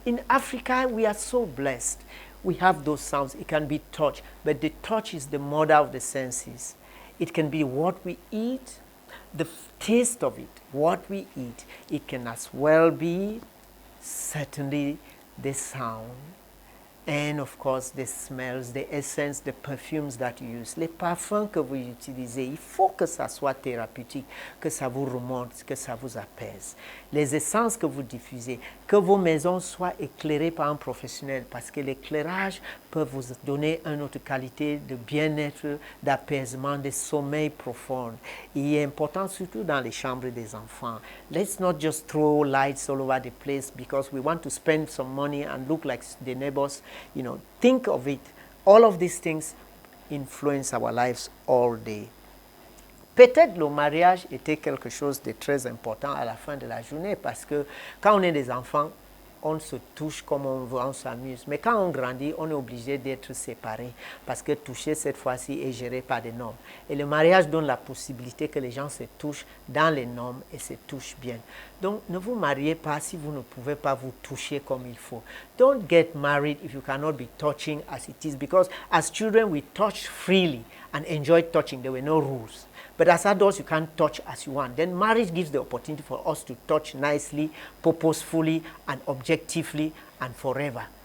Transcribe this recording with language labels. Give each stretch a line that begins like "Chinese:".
English: In Africa, we are so blessed. We have those sounds. It can be touch, but the touch is the mother of the senses. It can be what we eat, the taste of it, what we eat. It can as well be certainly the sound. And of course, the smells, the essence, the perfumes that you use,
French: les parfums que vous utilisez, il faut que ça soit thérapeutique, que ça vous remonte, que ça vous apaise. Les essences que vous diffusez, que vos maisons soient éclairées par un professionnel, parce que l'éclairage peut vous donner une autre qualité de bien-être, d'apaisement, de sommeil profond. Il est important surtout dans les chambres des enfants.
English: Let's not just throw lights all over the place because we want to spend some money and look like the neighbors. You know, think of it. All of these things influence our lives all day.
French: Peut-être le mariage était quelque chose de très important à la fin de la journée parce que quand on est des enfants, on se touche comme on veut, on s'amuse. Mais quand on grandit, on est obligé d'être séparés parce que toucher cette fois-ci est géré par des normes. Et le mariage donne la possibilité que les gens se touchent dans les normes et se touchent bien. Donc, ne vous mariez pas si vous ne pouvez pas vous toucher comme il faut.
English: Don't get married if you cannot be touching as it is, because as children we touched freely and enjoyed touching. There were no rules. But as adults, you can't touch as you want. Then marriage gives the opportunity for us to touch nicely, purposefully, and objectively, and forever.